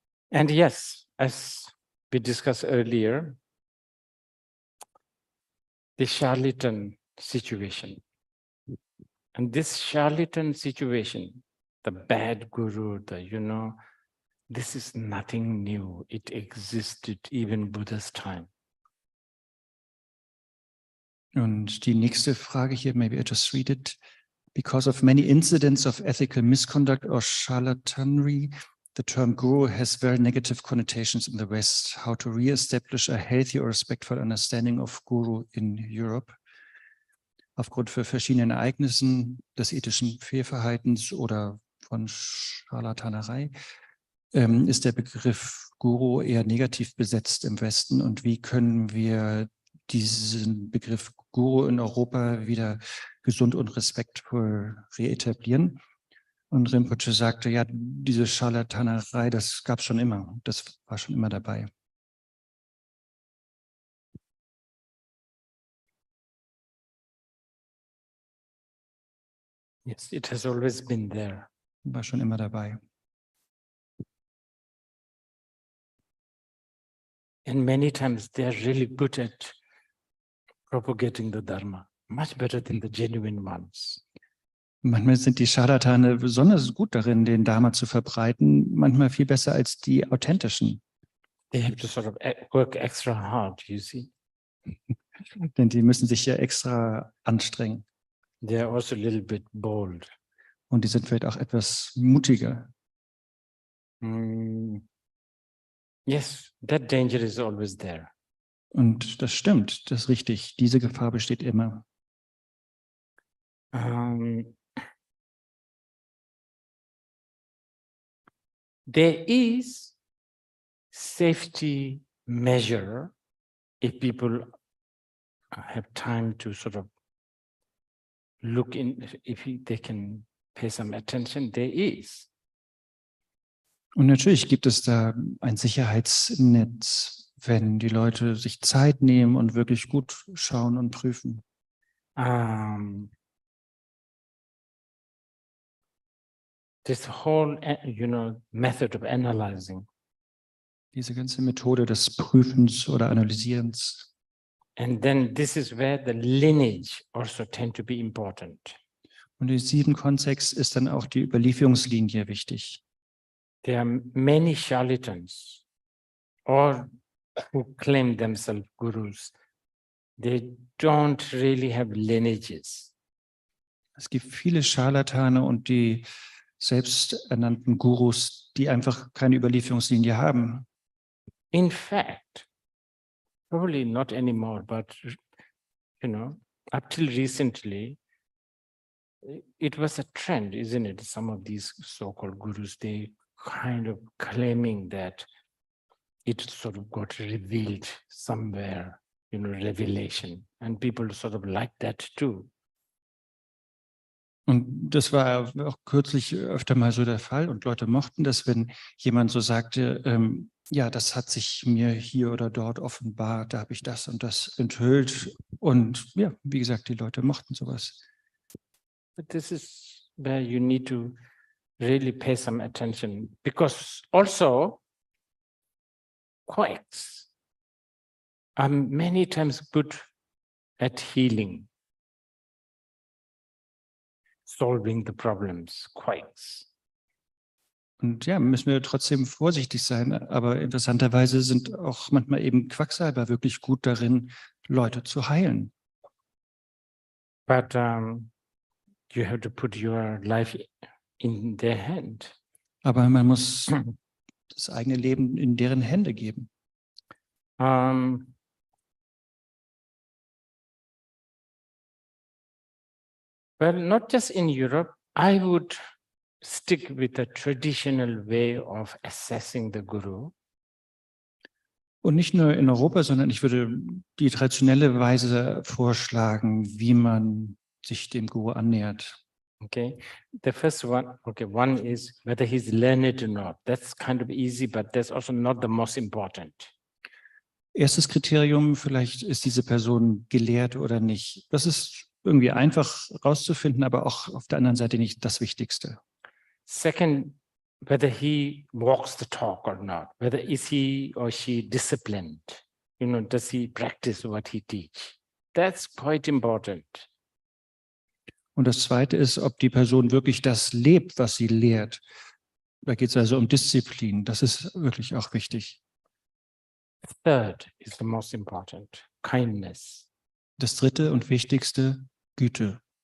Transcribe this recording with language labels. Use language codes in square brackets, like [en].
[en] And yes, as we discussed earlier, the charlatan situation. And this charlatan situation, the bad guru, this is nothing new. It existed even Buddha's time. [de] Und die nächste Frage hier, [en] maybe I just read it. Because of many incidents of ethical misconduct or charlatanry, the term guru has very negative connotations in the West. How to re-establish a healthy or respectful understanding of guru in Europe? [de] Aufgrund von verschiedenen Ereignissen des ethischen Fehlverhaltens oder von Charlatanerei ist der Begriff Guru eher negativ besetzt im Westen. Und wie können wir diesen Begriff Guru in Europa wieder gesund und respektvoll reetablieren? Und Rinpoche sagte, ja, diese Charlatanerei, das gab es schon immer. Das war schon immer dabei. [en] Yes, it has always been there. [de] War schon immer dabei. [en] And many times they're really good at propagating the Dharma, much better than the genuine ones. [de] Manchmal sind die Charlatane besonders gut darin, den Dharma zu verbreiten, manchmal viel besser als die authentischen. [en] They have to sort of work extra hard, you see. [de] Denn die müssen sich ja extra anstrengen. [en] They are also a little bit bold. [de] Und die sind vielleicht auch etwas mutiger. [en] Yes, that danger is always there. [de] Und das stimmt, das ist richtig. Diese Gefahr besteht immer. [en] There is safety measure if people have time to sort of look in, if they can pay some attention, there is. [de] Und natürlich gibt es da ein Sicherheitsnetz, wenn die Leute sich Zeit nehmen und wirklich gut schauen und prüfen. [en] This whole, method of analyzing. [de] Diese ganze Methode des Prüfens oder Analysierens. [en] And then this is where the lineage also tend to be important. [de] Und in diesem Kontext ist dann auch die Überlieferungslinie wichtig. [en] There are many charlatans or who claim themselves gurus, they don't really have lineages. [de] Es gibt viele Scharlatane und die selbsternannten Gurus, die einfach keine Überlieferungslinie haben. [en] In fact, probably not anymore, but up till recently, it was a trend, isn't it? Some of these so-called gurus, they kind of claiming that it sort of got revealed somewhere, revelation, and people sort of like that too. [de] Und das war auch kürzlich öfter mal so der Fall und Leute mochten das, wenn jemand so sagte, ja, das hat sich mir hier oder dort offenbart, da habe ich das und das enthüllt. Und ja, wie gesagt, die Leute mochten sowas. [en] But this is where you need to really pay some attention, because also quakes are many times good at healing, solving the problems, quakes. [de] Und ja, müssen wir trotzdem vorsichtig sein. Aber interessanterweise sind auch manchmal eben Quacksalber wirklich gut darin, Leute zu heilen. [en] But you have to put your life in their hand. [de] Aber man muss das eigene Leben in deren Hände geben. [en] Well, not just in Europe, I would stick with the traditional way of assessing the guru. [de] Und nicht nur in Europa, sondern ich würde die traditionelle Weise vorschlagen, wie man sich dem Guru annähert. [en] Okay, the first one, one is whether he's learned or not. That's kind of easy, but that's also not the most important. [de] Erstes Kriterium, vielleicht ist diese Person gelehrt oder nicht. Das ist irgendwie einfach rauszufinden, aber auch auf der anderen Seite nicht das Wichtigste. [en] Second, whether he walks the talk or not, whether is he or she disciplined, does he practice what he teach? That's quite important. [de] Und das Zweite ist, ob die Person wirklich das lebt, was sie lehrt. Da geht es also um Disziplin. Das ist wirklich auch wichtig. [en] Third is the most important, kindness. [de] Das Dritte und Wichtigste, Güte.